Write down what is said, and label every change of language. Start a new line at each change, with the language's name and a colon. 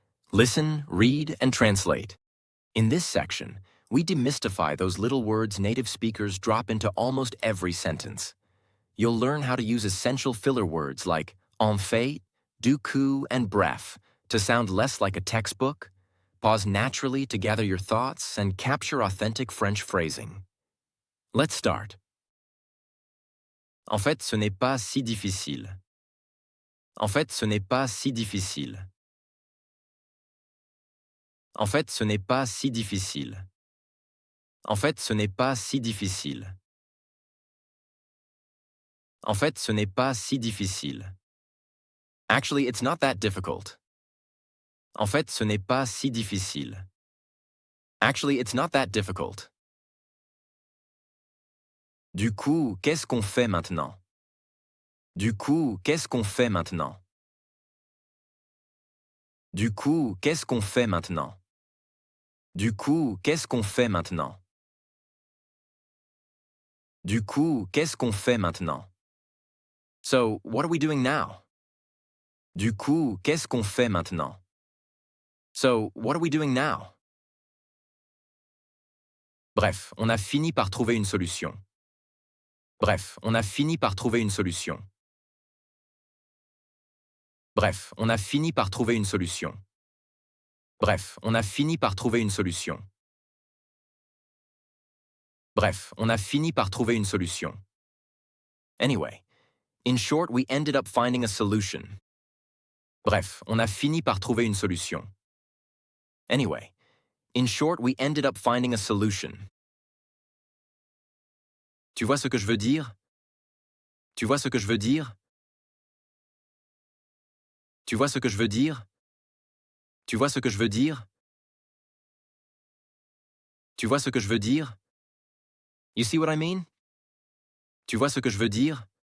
English: Listen, read, and translate. In this section, we demystify those little words native speakers drop into almost every sentence. You'll learn how to use essential filler words like en fait, du coup, and bref to sound less like a textbook, pause naturally to gather your thoughts, and capture authentic French phrasing. Let's start.
French: En fait, ce n'est pas si difficile. En fait, ce n'est pas si difficile. En fait, ce n'est pas si difficile. En fait, ce n'est pas si difficile. En fait, ce n'est pas si difficile.
English: Actually, it's not that difficult.
French: En fait, ce n'est pas si difficile.
English: Actually, it's not that difficult.
French: Du coup, qu'est-ce qu'on fait maintenant? Du coup, qu'est-ce qu'on fait maintenant? Du coup, qu'est-ce qu'on fait maintenant? Du coup, qu'est-ce qu'on fait maintenant? Du coup, qu'est-ce qu'on fait maintenant?
English: So, what are we doing now?
French: Du coup, qu'est-ce qu'on fait maintenant?
English: So, what are we doing now?
French: Bref, on a fini par trouver une solution. Bref, on a fini par trouver une solution. Bref, on a fini par trouver une solution. Bref, on a fini par trouver une solution. Bref, on a fini par trouver une solution.
English: Anyway, in short, we ended up finding a solution.
French: Bref, on a fini par trouver une solution.
English: Anyway, in short, we ended up finding a solution.
French: Tu vois ce que je veux dire? Tu vois ce que je veux dire? Tu vois ce que je veux dire? Tu vois ce que je veux dire? Tu vois ce que je veux dire?
English: You see what I mean?
French: Tu vois ce que je veux dire?